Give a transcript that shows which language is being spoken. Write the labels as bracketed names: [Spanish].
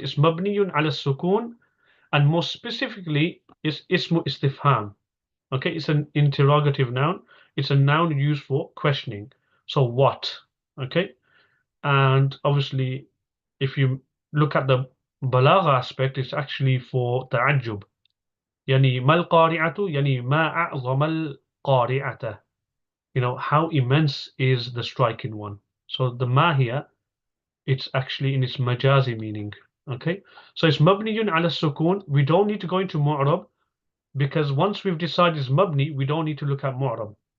[English] It's mabniyun ala sukun, and more specifically, it's ismu istifham. Okay, it's an interrogative noun. It's a noun used for questioning. So what? Okay, and obviously, if you look at the balagha aspect, it's actually for ta'ajjub. [Arabic] يعني ما القارعة يعني ما أعظم القارعة. [English] You know, how immense is the striking one. So the ma here, it's actually in its majazi meaning. Okay, so it's mabniyun ala sukun. We don't need to go into mu'rab because once we've decided it's mabni, we don't need to look at mu'rab.